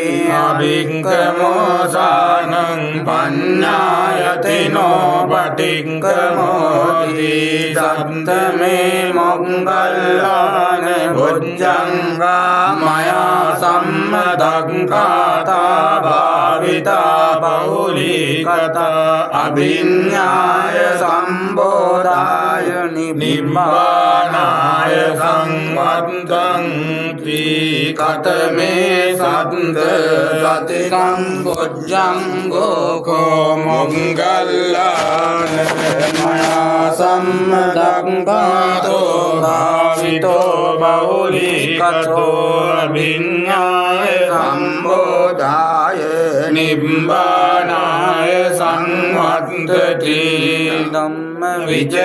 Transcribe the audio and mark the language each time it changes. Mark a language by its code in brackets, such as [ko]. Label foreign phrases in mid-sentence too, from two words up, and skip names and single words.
[pi] අභික්ඛමෝසානං පඤ්ඤායතිනෝ පටික්ඛමෝති සත්තමේ මොග්ගල්ලාන බොජ්ජංගා මයා සම්මදක්ඛාතා භාවිතා බහුලීකතා අභිඤ්ඤාය සම්බෝධාය නිබ්බානාය සංවත්තං කතමේ සත්ත සති සම්බොජ්ජංගෝ කෝ මොග්ගල්ලාන මයා සම්මදක්ඛාතෝ භාවිතෝ බහුලීකතෝ අභිඤ්ඤාය සම්බෝධාය නිබ්බානාය සංවත්තති ධම්ම විජය